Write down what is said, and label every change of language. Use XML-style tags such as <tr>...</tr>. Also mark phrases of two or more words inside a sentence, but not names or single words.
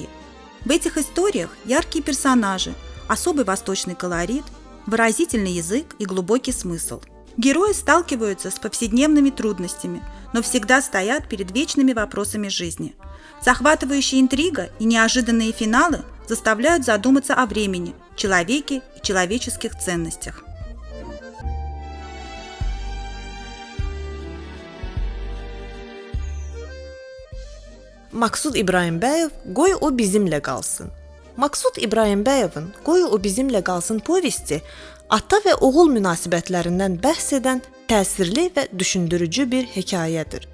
<ru>В этих историях яркие персонажи, особый восточный колорит, выразительный язык и глубокий смысл. Герои сталкиваются с повседневными трудностями, но всегда стоят перед вечными вопросами жизни. Захватывающая интрига и неожиданные финалы заставляют задуматься о времени, человеке и человеческих ценностях.</ru> <az>Maksud İbrahimbəyev Qoy o bizimlə qalsın. Maksud İbrahimбəyevin Qoy o bizimlə qalsın povesti ata və oğul münasibətlərindən bəhs edən təsirli və düşündürücü bir hekayədir.</az>